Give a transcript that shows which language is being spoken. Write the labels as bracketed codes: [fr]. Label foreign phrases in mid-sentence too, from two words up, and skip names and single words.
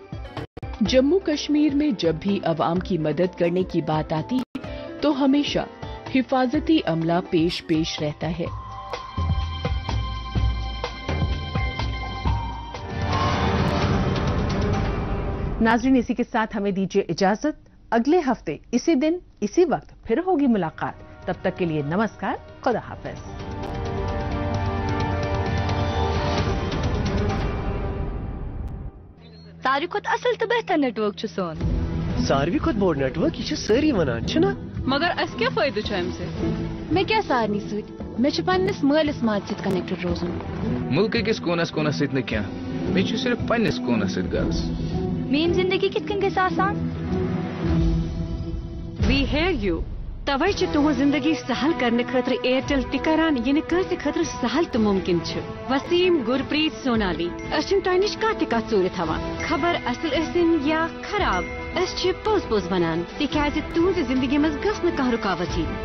[ur] جموں کشمیر میں جب بھی عوام کی مدد کرنے کی بات آتی ہے تو ہمیشہ حفاظتی عملہ پیش رہتا ہے۔ ناظرین، اسی کے ساتھ ہمیں دیجیے اجازت۔ اگلے ہفتے اسی دن اسی وقت پھر ہوگی ملاقات۔ تب تک کے لیے نمسکار، خدا حافظ۔ [ks] ساروی کھوت اصل تو بہتر نیٹ ورک سون۔ ساروی کھوت بوڑ نیٹ ورک یہ ساری ونان چھنا، مگر اس کیا فائدہ چھ ام سے؟ میں کیا سارنی ست میں پنس مالس ماج ست کنیکٹڈ روزن۔ ملک کس کونس کونس ست نہ میں صرف پنس کونس ست غرض۔ میری زندگی کت کن گژھِ آسان؟ [en] We hear you. [ks] توے تہذ زندگی سہل کرنے خاطر ایئرٹیل تہ کران یہ کنس خاطر سہل تو ممکن وسیم گرپریت سونالی اچھن تہ نش کھانا تہ کت ژوٗرِتھ ہاوان، خبر اصل ٲسِن یا خراب، أسۍ پوٚز پوٚز ونان تکیازِ تہنٛزِ زندگی منٛز گژھ نہٕ کانٛہہ رُکاوٹ یِنۍ۔